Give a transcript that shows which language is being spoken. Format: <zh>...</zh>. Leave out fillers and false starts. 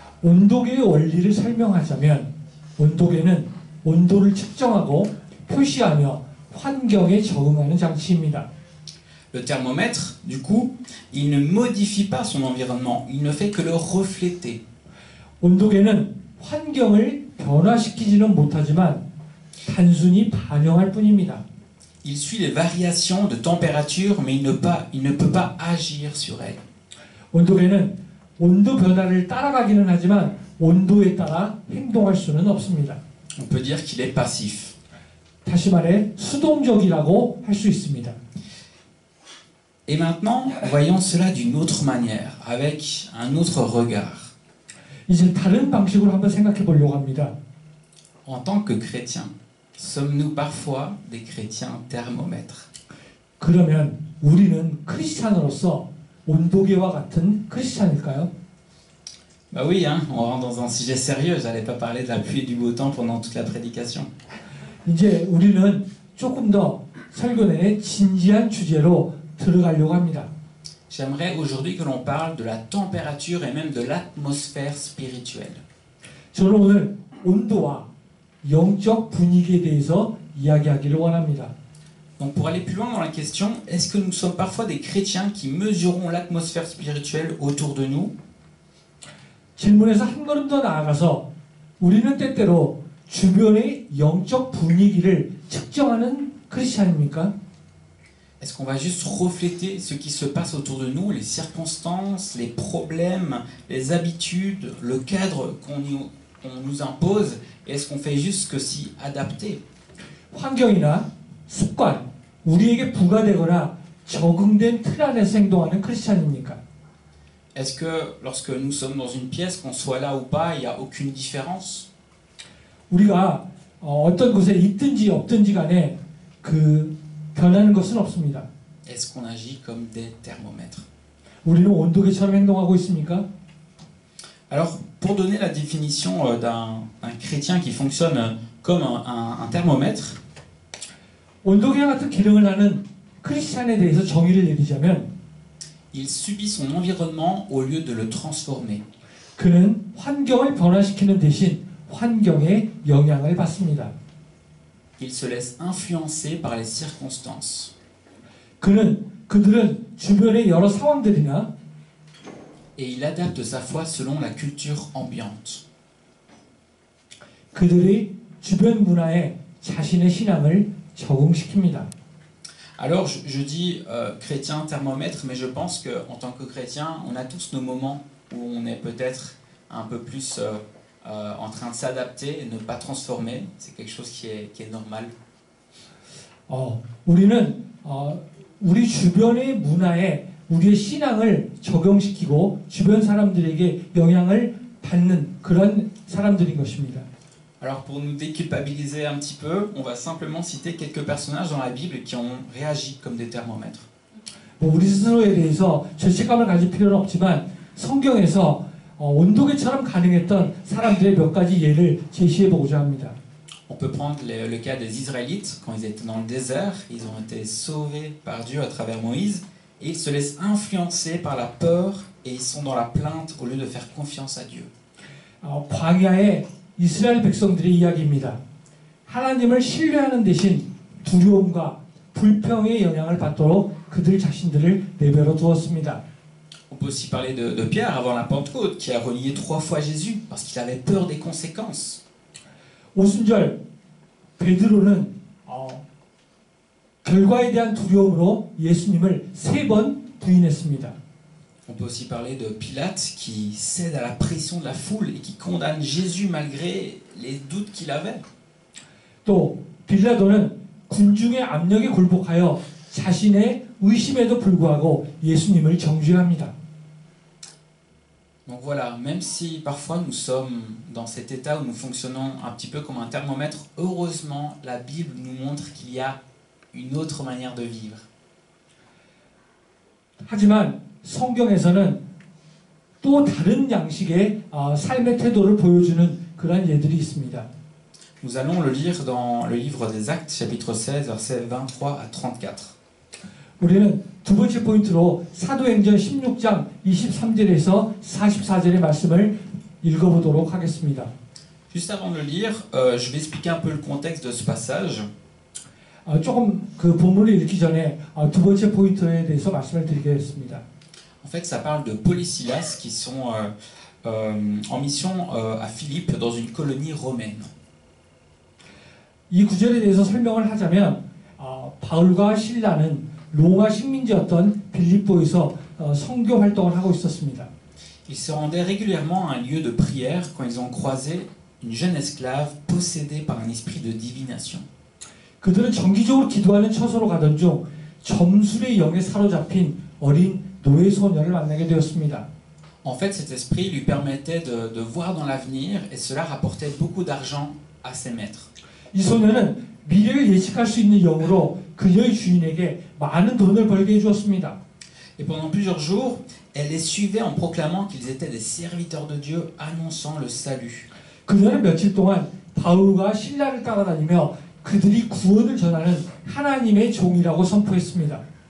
<ko>온도계의 원리를 설명하자면 온도계는 온도를 측정하고 표시하며 환경에 적응하는 장치입니다.</ko> <fr>Le thermomètre, du coup, il ne modifie pas son environnement, il ne fait que le refléter.</fr> <ko>온도계는 환경을 변화시키지는 못하지만 단순히 반영할 뿐입니다.</ko> <fr>Il suit les variations de température, mais il ne peut pas agir sur elles.</fr> <ko>온도계는 온도 변화를 따라가기는 하지만 온도에 따라 행동할 수는 없습니다.</ko> <fr>On peut dire qu'il est passif.</fr> <ko>다시 말해 수동적이라고 할 수 있습니다.</ko> <fr>Et maintenant, voyons cela d'une autre manière, avec un autre regard.</fr> <ko>이제 다른 방식으로 한번 생각해 보려고 합니다.</ko> <fr>En tant que chrétiens, sommes-nous parfois des chrétiens thermomètres?</fr> <ko>그러면 우리는 크리스찬으로서 온도계와 같은 크리스찬일까요?</ko> <fr>Bah oui, hein, on rentre dans un sujet sérieux. J'allais pas parler de la pluie et du beau temps pendant toute la prédication.</fr> <ko>이제 우리는 조금 더 설교 내내 진지한 주제로 들어가려고 합니다.</ko> <fr>J'aimerais aujourd'hui que l'on parle de la température et même de l'atmosphère spirituelle.</fr> <ko>저는 오늘 온도와 영적 분위기에 대해서 이야기하기를 원합니다.</ko> <fr>Donc pour aller plus loin dans la question, est-ce que nous sommes parfois des chrétiens qui mesurons l'atmosphère spirituelle autour de nous?</fr> <ko>질문에서 한 걸음 더 나아가서 우리는 때때로 주변의 영적 분위기를 측정하는 크리스찬입니까?</ko> <fr>Est-ce qu'on va juste refléter ce qui se passe autour de nous, les circonstances, les problèmes, les habitudes, le cadre qu'on nous impose, et est-ce qu'on fait juste que s'y adapter?</fr> <ko>환경이나 습관, 우리에게 부과되거나 적응된 틀 안에서 행동하는 크리스찬입니까?</ko> <fr>Est-ce que lorsque nous sommes dans une pièce, qu'on soit là ou pas, il n'y a aucune différence?</fr> <ko>우리가 어떤 곳에 있든지 없든지 간에 그 변하는 것은 없습니다.</ko> <fr>Est-ce qu'on agit comme des thermomètres?</fr> <ko>우리는 온도계처럼 행동하고 있습니까?</ko> <fr>Alors, pour donner la définition d'un chrétien qui fonctionne comme un thermomètre,</fr> <ko>온도계 같은 기능을 하는 크리스찬에 대해서 정의를 내리자면</ko> <fr>il subit son environnement au lieu de le transformer.</fr> <ko>그는 환경을 변화시키는 대신 환경의 영향을 받습니다.</ko> <fr>Il se laisse influencer par les circonstances.</fr> <ko>그들은 주변의 여러 상황들이나</ko> <fr>Et il adapte sa foi selon la culture ambiante.</fr> <ko>그들의 주변 문화에 자신의 신앙을 적응시킵니다.</ko> <fr>Alors, je dis chrétien thermomètre, mais je pense qu'en tant que chrétien, on a tous nos moments où on est peut-être un peu plus en train de s'adapter et ne pas transformer. C'est quelque chose qui est normal.</fr> <ko>우리는 우리 주변의 문화에 우리의 신앙을 적용시키고 주변 사람들에게 영향을 받는 그런 사람들인 것입니다.</ko> <fr>Alors pour nous déculpabiliser un petit peu, on va simplement citer quelques personnages dans la Bible qui ont réagi comme des thermomètres.</fr> <ko>우리 스스로에 대해서 죄책감을 가질 필요는 없지만 성경에서 온도계처럼 가능했던 사람들의 몇 가지 예를 제시해 보고자 합니다.</ko> <fr>On peut prendre le cas des Israélites, quand ils étaient dans le désert, ils ont été sauvés par Dieu à travers Moïse, et ils se laissent influencer par la peur, et ils sont dans la plainte au lieu de faire confiance à Dieu.</fr> <ko>광야의 이스라엘 백성들의 이야기입니다. 하나님을 신뢰하는 대신 두려움과 불평의 영향을 받도록 그들 자신들을 내버려 두었습니다.</ko> <fr>On peut aussi parler de Pierre avant la Pentecôte, qui a renié 3 fois Jésus, parce qu'il avait peur des conséquences.</fr> <ko>오순절 베드로는 결과에 대한 두려움으로 예수님을 3번 부인했습니다.</ko> <fr>On peut aussi parler de Pilate qui cède à la pression de la foule et qui condamne Jésus malgré les doutes qu'il avait.</fr> <ko>또 빌라도는 군중의 압력에 굴복하여 자신의 의심에도 불구하고 예수님을 정죄합니다.</ko> <fr>Donc voilà, même si parfois nous sommes dans cet état où nous fonctionnons un petit peu comme un thermomètre, heureusement la Bible nous montre qu'il y a une autre manière de vivre.</fr> <ko>하지만 성경에서는 또 다른 양식의 삶의 태도를 보여주는 그러한 예들이 있습니다.</ko> <fr>Nous allons le lire dans le livre des Actes, chapitre 16, versets 23 à 34.</fr> <ko>우리는 두 번째 포인트로 사도행전 16장 23절에서 44절의 말씀을 읽어보도록 하겠습니다.</ko> <fr>Juste avant de le lire, je vais expliquer un peu le contexte de ce passage.</fr> <ko>조금 그 본문을 읽기 전에 두 번째 포인트에 대해서 말씀을 드리겠습니다.</ko> <fr>En fait, ça parle de Paul et Silas qui sont en mission à Philippe dans une colonie romaine.</fr> <ko>이 구절에 대해서 설명을 하자면 바울과 실라는 로마 식민지였던 빌립보에서 선교 활동을 하고 있었습니다.</ko> <fr>Ils se rendaient régulièrement à un lieu de prière quand ils ont croisé une jeune esclave possédée par un esprit de divination.</fr> <ko>그들은 정기적으로 기도하는 처소로 가던 중 점술의 영에 사로잡힌 어린 노예 소녀를 만나게 되었습니다.</ko> <fr>En fait, cet esprit lui permettait de voir dans l'avenir et cela rapportait beaucoup d'argent à ses maîtres.</fr> <ko>이 소녀는 미래를 예측할 수 있는 영으로 그녀의 주인에게 많은 돈을 벌게 해주었습니다.</ko> <fr>Et pendant plusieurs jours, elle les suivait en proclamant qu'ils étaient des serviteurs de Dieu, annonçant le salut.</fr> <ko>그녀는 며칠 동안 바울과 실라를 따라다니며 그들이 구원을 전하는 하나님의 종이라고 선포했습니다.</ko>